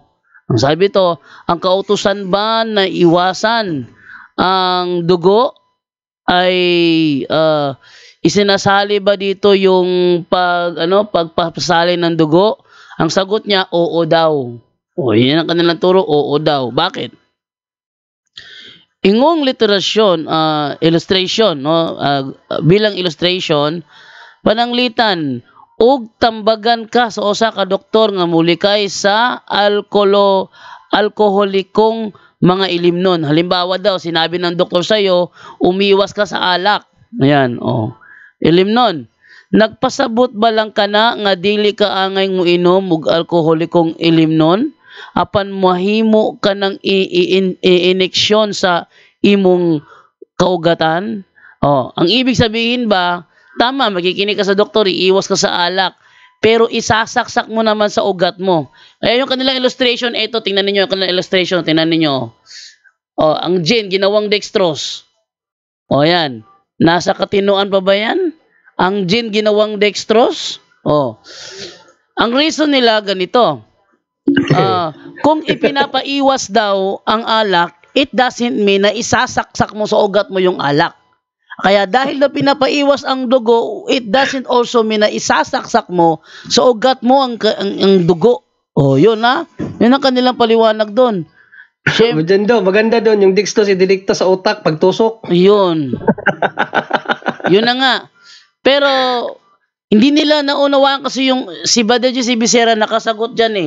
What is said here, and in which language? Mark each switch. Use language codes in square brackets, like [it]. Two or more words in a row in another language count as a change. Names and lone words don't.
[tl] Ang sabi ito, ang kautusan ba na iwasan ang dugo ay isinasali ba dito yung pagpapasali ng dugo? Ang sagot niya, oo daw. O, yan ang kanilang turo, oo daw. Bakit? Ingong literasyon, illustration, no? Bilang illustration, [ceb] pananglitan, ug tambagan ka sa usa ka doktor nga mulikay sa alkoholikong mga ilimnon. [tl] Halimbawa daw, sinabi ng doktor sa'yo, umiwas ka sa alak. Ayan, [ceb] ilimnon. Nagpasabot ba lang ka na nga dili ka angay mo inom ug alkoholikong ilimnon? Apan mahimo ka ng ineksyon sa imong kaugatan. [tl] Ang ibig sabihin ba, tama, makikinig ka sa doktor, iiwas ka sa alak, pero isasaksak mo naman sa ugat mo. Ayan yung kanilang illustration, ito, tingnan niyo yung kanilang illustration, tingnan niyo. Ang gin, ginawang dextrose. Yan. Nasa katinoan pa ba yan? Ang gin, ginawang dextrose? Ang reason nila ganito. Kung ipinapaiwas daw ang alak, [en] it doesn't mean [tl] na isasaksak mo sa ugat mo yung alak. Kaya dahil na pinapaiwas ang dugo, [en] it doesn't also mean [tl] na isasaksak mo sa ugat mo ang dugo. O, yun na. Yun ang kanilang paliwanag doon. Maganda doon. Yung dextrose, idilikta sa utak, pagtusok. Yun. Yun na nga. Pero, hindi nila naunawaan kasi yung si Brother Jesse Becerra nakasagot dyan eh.